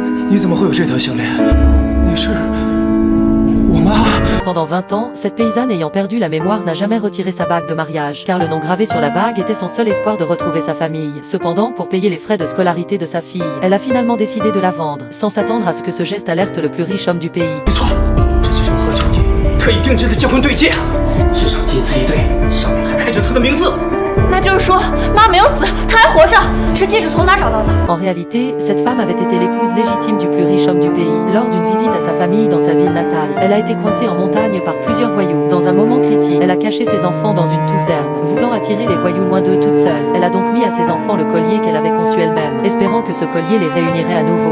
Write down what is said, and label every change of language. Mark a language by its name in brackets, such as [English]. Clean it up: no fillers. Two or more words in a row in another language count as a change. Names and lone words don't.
[Chinese] 你怎么会有这条项链？你是我妈。 [French] Pendant 20 ans, cette paysanne ayant perdu la mémoire n'a jamais retiré sa bague de mariage, car le nom gravé sur la bague était son seul espoir de retrouver sa famille. Cependant, pour payer les frais de scolarité de sa fille, elle a finalement décidé de la vendre, sans s'attendre à ce que ce geste alerte le plus riche homme du pays. [Chinese] 没错，这就是何小姐特意定制的结婚对戒，日上金丝一对，上面还刻着她的名字。那就是说，妈没有死，她还活着。这戒指从哪找到的？ [French] En réalité, cette femme avait été l'épouse légitime du plus riche homme du pays. Lors d'une visite à sa famille dans sa ville natale, elle a été coincée en montagne par plusieurs voyous. Dans un moment critique, elle a caché ses enfants dans une touffe d'herbe, voulant attirer les voyous loin d'eux toute seule. Elle a donc mis à ses enfants le collier qu'elle avait conçu elle-même, espérant que ce collier les réunirait à nouveau.